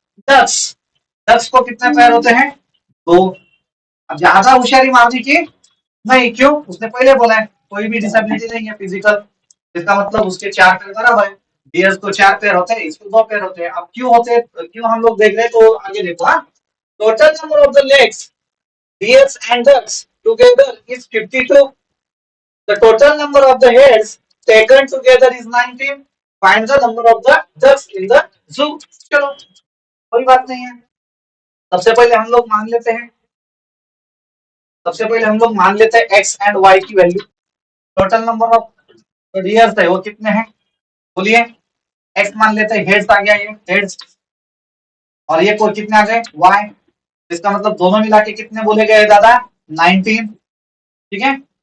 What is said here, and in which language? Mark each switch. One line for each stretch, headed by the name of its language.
Hindi: Ducks, ducks को कितने पैर होते हैं, दो। अब ज्यादा होशियारी मारने की नहीं, क्यों, उसने पहले बोला है कोई भी डिसेबिलिटी नहीं है फिजिकल, इसका मतलब उसके चार पैर बराबर है। डियर्स को चार पैर होते हैं, इसको दो पैर होते हैं। अब क्यों होते हैं, क्यों हम लोग देख रहे हैं, तो आगे देखो।
English: हाँ, total number of the legs deers and ducks together is 52. The total number of the heads taken together is 19. Find the number of the ducks in the zoo.
Hindi: चलो कोई बात नहीं है। सबसे पहले हम लोग मान लेते हैं, सबसे पहले हम लोग मान लेते हैं x एंड y की value. Total number of dears है वो कितने हैं, बोलिए। x मान लेते हैं, हेड्स आ गया, ये हेड्स, और ये को कितने आ गए y, इसका मतलब दोनों मिला के कितने बोले गए दादा, 19, ठीक है।